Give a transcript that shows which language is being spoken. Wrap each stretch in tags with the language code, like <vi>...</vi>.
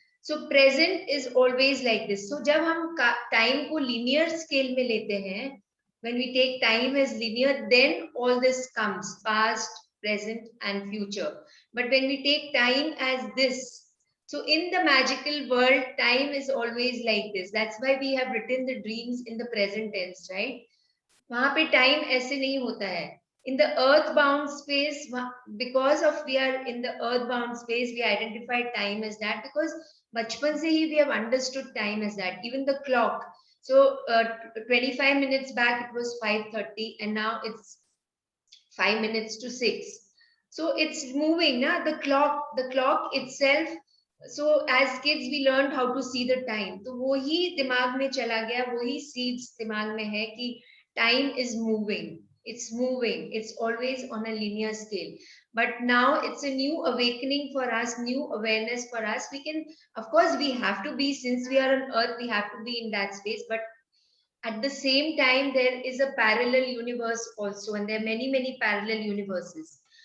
<en>So present is always like this. So</en> <hi>जब हम time को linear scale में लेते हैं,</hi> <en>when we take time as linear, then all this comes, past, present, and future. But when we take time as this, so in the magical world, time is always like this. That's why we have written the dreams in the present tense, right?</en> <hi>वहाँ पे time ऐसे नहीं होता है.</hi> <en>In the earthbound space, because of we are in the earthbound space, we identify time as that, because</en> <hi>बचपन से ही</hi> <en>we have understood time as that. Even the clock. So 25 minutes back, it was 5:30, and now it's 5 minutes to 6. So it's moving, na? The clock itself. So as kids, we learned how to see the time.</en> <hi>तो वो ही दिमाग में चला गया, वो ही seeds दिमाग में है कि</hi> <en>time is moving. It's moving. It's always on a linear scale. But now it's a new awakening for us, new awareness for us. We can, of course, we have to be, since we are on earth, we have to be in that space. But at the same time, there is a parallel universe also, and there are many, many parallel universes.</en>